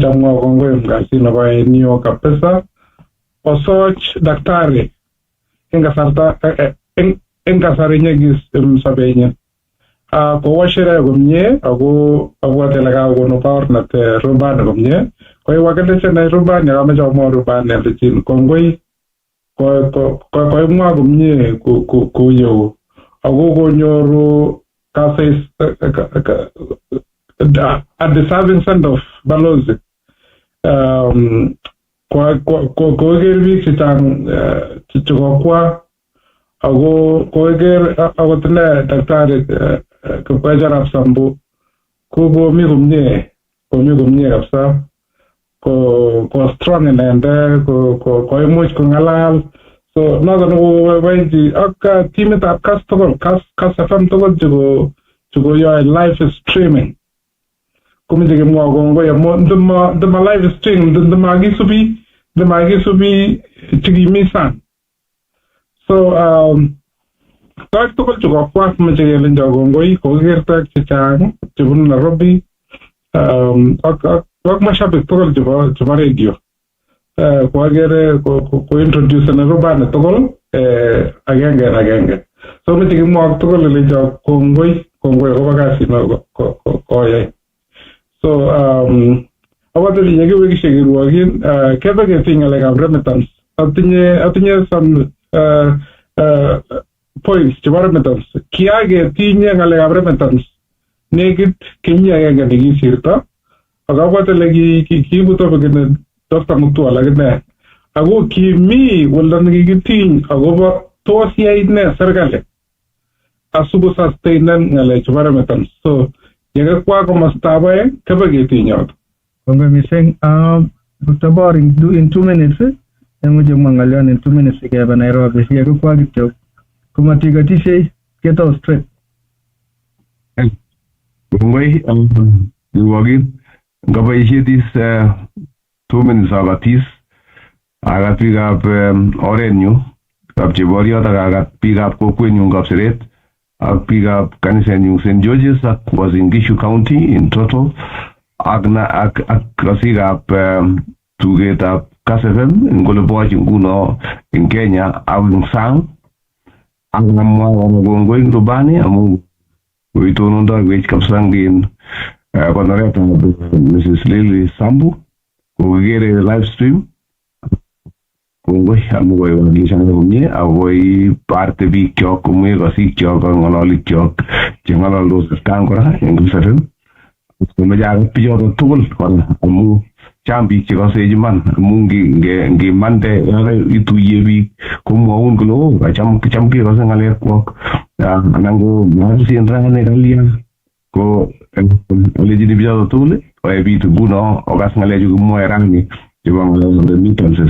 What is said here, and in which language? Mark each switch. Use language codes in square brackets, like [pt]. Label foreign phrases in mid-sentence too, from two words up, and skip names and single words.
[kln] amwowo kongoi mkasit nekoyoe neo kabisa osoch daktari eng kasari nyekis sobenyin kowo sherehe komye ako abwate le kakonu baornatet rubani komye koiwakilishe ne rubani akameche amwa rubani alechin kongoi koimwa komye kuyeu ako konyoru [en] a deserving send of [kln] balozi koker biik chechang chekokwa ako koker akot ine daktari Kipkoech Sambu komi komye kabisa ko strong inende koimuch kong'alal so noton koboiboenchi ak timitab Kass tugul Kass FM tugul chekoyoe [en] live streaming [kln] komeche kemwoe kongoi amu ndema [en] live stream [kln] ndemakisubi chekimi sang so toek tugul chekokwa komeche kelenjo kongoi kokiker toek chechang chebunu Nairobi ak mashabik tugul chebo radio koakere kointroduce rubani tugul agenge so meche kimwoe tugul ilecho kongoi akobo kasit koyai so akote yekiwekishe kirwogin kebe ketiny ng'alekab remittance atinye some points chebo remittance kiaketinye ng'alekab remittance nekit kenyit agenge nekisirto ak abwate le kiibu topikini Dr. Mutwal akine ako kimi woldo nekikitiny akobo tos yait ne serikali asikosustainen ng'alek chebo remittance so yekakwa komostab oeng kebe ketiny yoto. Kongoi mising Dr. Bor [en] in 2 minutes [kln] emuche mwa ng'alyon [en] in 2 minutes [kln] kebe Nairobi yekakwa kityo komatikotishe ketau straight. Kongoi kirwogin ngaboisietis 2 minutes akatis akat biikab orenyu kap cheboriot akakat biikab kokwenyun Kapseret ak biikab kanisenyun St. George's ak Uasin Gishu County [en] in total [kln] ak kasikab tugetab Kass FM ing oleboch nguno ing Kenya ak ing sang ak namwa kongoi ing rubani amu koitonondowech kabisa ngin konoretab Mrs. Lily Sambu kokikere live stream kongoi amu koiwakilishan komie akoi parte bikyok komue kosikyok ak ng'ololikyok cheng'ololdos atkan kora eng Kass FM komeche akot bichoto tugul kora amu chang biik chekosech iman amu ngimande ituye biik komwaun kole cham kekose ng'alekwok anan ko marusin rani kalya ko olechini bichoto tugul koe biik nguno okas ng'alechu kimwoe rani chebo ng'alek remittances.